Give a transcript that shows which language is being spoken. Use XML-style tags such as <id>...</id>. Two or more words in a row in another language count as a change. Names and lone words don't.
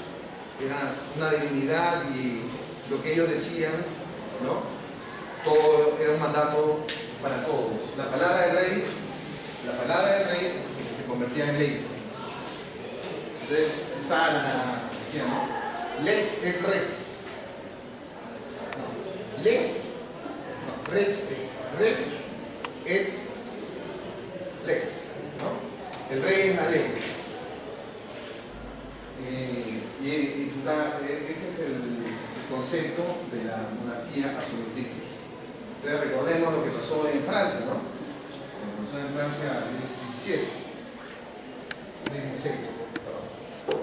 <es>Era una divinidad y lo que ellos decían, ¿no?, todo era un mandato para todos. La palabra del rey se convertía en ley. Entonces está ¿no?,</es> <la>lex et rex. No, rex et lex,</la> <es>¿no? El rey es la ley. Ese es el concepto de la monarquía absolutista. Entonces recordemos lo que pasó en Francia, ¿no? Lo que pasó en Francia en el 17, 16.</es>